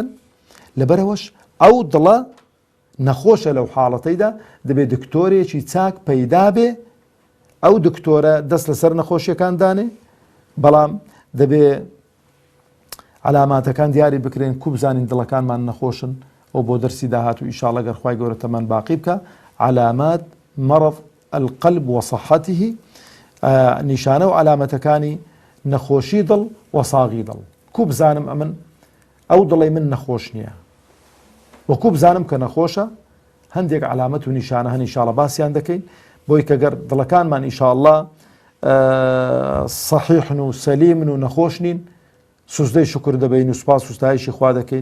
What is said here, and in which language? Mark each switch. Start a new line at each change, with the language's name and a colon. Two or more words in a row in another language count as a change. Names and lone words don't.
Central Kurdish: لەبەرەوەش ئەو دڵە نەخۆشە لەو حاڵەتەیدا، دەبێت دکتۆرێکی چاک پەیدا بێ، ئەو دکتۆرە دەست لەسەر نەخۆشیەکان دانێ، بەڵام دەبێ علاماتەکان دیاری بکرێن، کوو بزانین دڵەکانمان نەخۆشن. ئەو بۆ دەرسی داهات و ئیشاڵە گەر خوای گەورە تەمان باقی بکە،
Arabic: علامات مەرض القلب وصحته،
Central Kurdish: نیشانە و علامەتەکانی نەخۆشی دڵ و ساغی دڵ. کوو بزانم ئەمن ئەو دڵی من نەخۆش نییە، وەکوو بزانم کە نەخۆشە، هەندێک علامەت و نیشانە هەن ئینشاڵڵا باسییان دەکەین بۆی کە گەر دڵەکانمان ئینشاءڵڵا صحیحن و سەلیمن و نەخۆش نین سوزدەی شکر دەبین و سوپاس و ستایشی خوا دەکەین.